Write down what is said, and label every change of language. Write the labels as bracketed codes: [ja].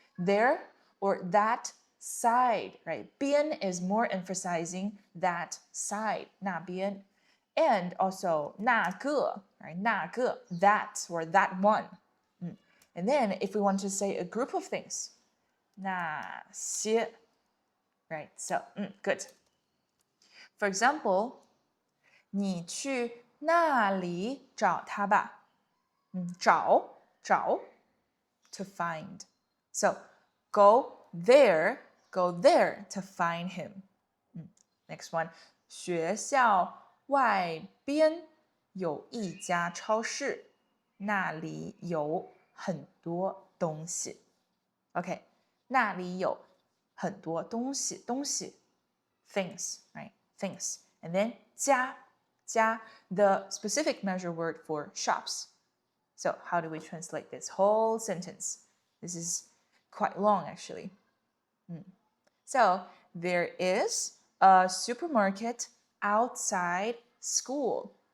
[en] There or that side, right? 边 is more emphasizing that side, [zh] 那边. [en] And also 那个, right? 那个, that or that one. And then if we want to say a group of things, 那些, right? So, good. For example, [zh] 你去那里找他吧。 [en] 找 to find. So, go there to find him. Next one, [zh] 学校外边有一家超市，那里有很多东西。 [en] Okay, [zh] 那里有很多东西 [en] things, right? Things. And then 家 the specific measure word for shops. So how do we translate this whole sentence? This is quite long, actually. So there is a supermarket outside school.